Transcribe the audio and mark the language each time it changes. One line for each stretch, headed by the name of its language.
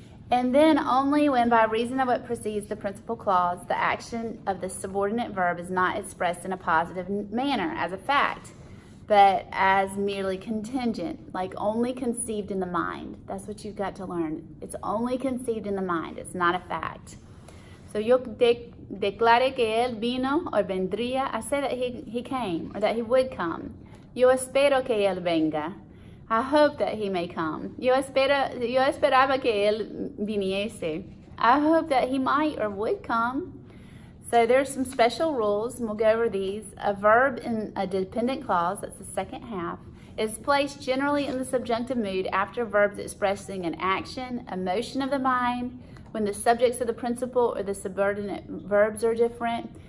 English: And then only when, by reason of what precedes the principal clause, the action of the subordinate verb is not expressed in a positive manner as a fact, but as merely contingent, like only conceived in the mind. That's what you've got to learn. It's only conceived in the mind. It's not a fact.
Spanish: So yo declare que él vino or vendría.
English: I say that he came or that he would come.
Spanish: Yo espero que él venga.
English: I hope that he may come.
Spanish: Yo esperaba que él viniese.
English: I hope that he might or would come. So there's some special rules, and we'll go over these. A verb in a dependent clause, that's the second half, is placed generally in the subjunctive mood after verbs expressing an action, emotion of the mind, when the subjects of the principal or the subordinate verbs are different.